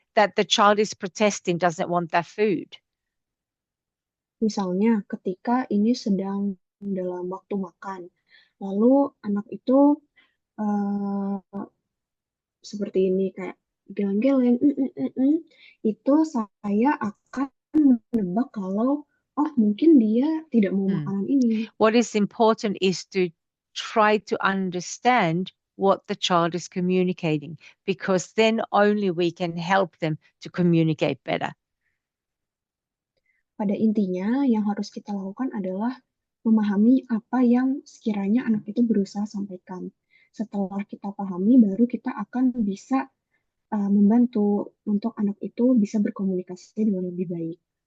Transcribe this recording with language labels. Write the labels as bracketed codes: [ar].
[en] that the child is protesting, doesn't want their food? [id] Misalnya ketika ini sedang dalam waktu makan, lalu anak itu seperti ini kayak geleng-geleng, itu saya akan menebak kalau mungkin dia tidak mau makanan ini. [en] What is important is to try to understand what the child is communicating, because then only we can help them to communicate better. [id] Pada intinya yang harus kita lakukan adalah memahami apa yang sekiranya anak itu berusaha sampaikan. Setelah kita pahami, baru kita akan bisa membantu untuk anak itu bisa berkomunikasi dengan lebih baik.